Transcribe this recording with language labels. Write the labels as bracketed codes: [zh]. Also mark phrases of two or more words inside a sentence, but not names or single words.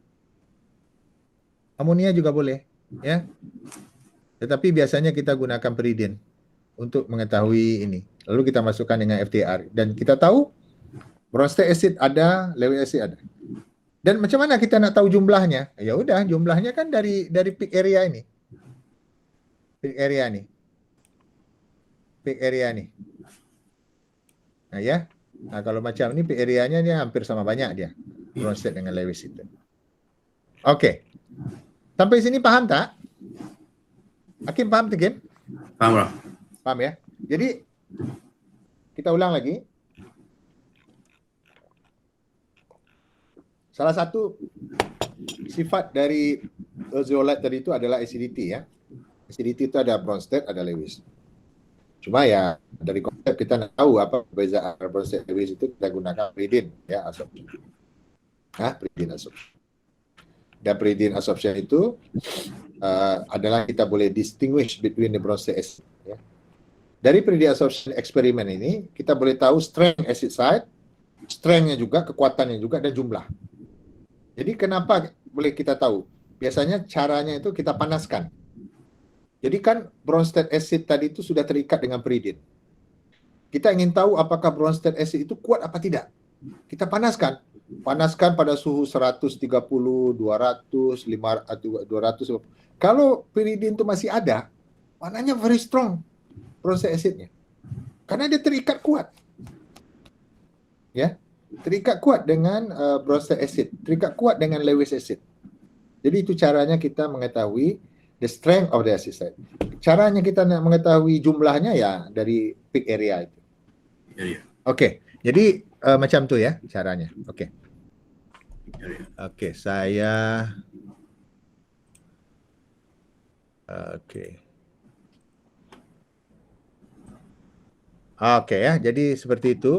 [ms] Amonia juga boleh, ya. Tetapi biasanya kita gunakan pyridin untuk mengetahui ini. Lalu kita masukkan dengan FTIR dan kita tahu [en] Bronsted acid [ms] ada, [en] Lewis acid [ms] ada. Dan macam mana kita nak tahu jumlahnya? Ya udah, jumlahnya kan dari [en] peak area [ms] ini. [en] Peak area nih. Peak area nih. [ms] Nah ya. Nah kalau macam ini [en] peak area- [ms] nya dia hampir sama banyak dia. Bronsted dengan Lewis itu. Oke. Sampai sini paham tak? Hakim paham tak, Kim? Faham, bro. Paham ya? Jadi kita ulang lagi. Salah satu sifat dari zeolite tadi itu adalah acidity, ya. Acidity itu ada Bronsted, ada Lewis. Cuma ya dari konsep kita nak tahu apa perbezaan Bronsted Lewis itu kita gunakan pyridin, ya, absorption. [en] Pyridin absorption. Dan pyridin absorption [ms] itu adalah kita boleh [en] distinguish between the Bronsted acid. Ya. [ms] Dari [en] pyridin absorption [ms] eksperimen ini kita boleh tahu [en] strength acid site, [ms] strength-nya juga, kekuatannya juga, dan jumlah. Jadi kenapa boleh kita tahu? Biasanya caranya itu kita panaskan. Jadi kan [en] Bronsted acid [ms] tadi itu sudah terikat dengan pyridin. Kita ingin tahu apakah [en] Bronsted acid [ms] itu kuat apa tidak. Kita panaskan. Panaskan pada suhu 130, 200, 500, 200. Kalau pyridin itu masih ada, warnanya [en] very strong Bronsted acid- [ms] nya. Karena dia terikat kuat. Ya, terikat kuat dengan [en] Bronsted acid, [ms] terikat kuat dengan [en] Lewis acid. [ms] Jadi itu caranya kita mengetahui [en] the strength of the acid site. [ms] Caranya kita nak mengetahui jumlahnya ya dari peak area itu. Oke, jadi macam tu ya caranya. Oke. Oke, saya Oke ya, jadi seperti itu.